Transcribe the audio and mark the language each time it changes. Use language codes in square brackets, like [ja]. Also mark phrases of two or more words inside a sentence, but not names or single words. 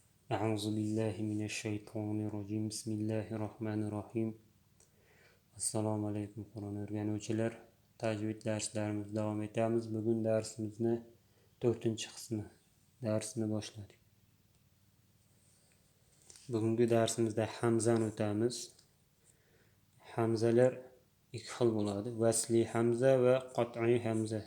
[ar] أعوذ بالله من الشيطان الرجيم بسم الله الرحمن الرحيم [uz] Assalomu alaykum Qur'on o'rganuvchilar. Tajvid darslarimizni davom etamiz. Bugun darsimizni 4-qismi darsini boshladik. Bugungi darsimizda hamzani o'tamiz. Hamzalar ikki xil bo'ladi: vasli hamza va qat'iy hamza.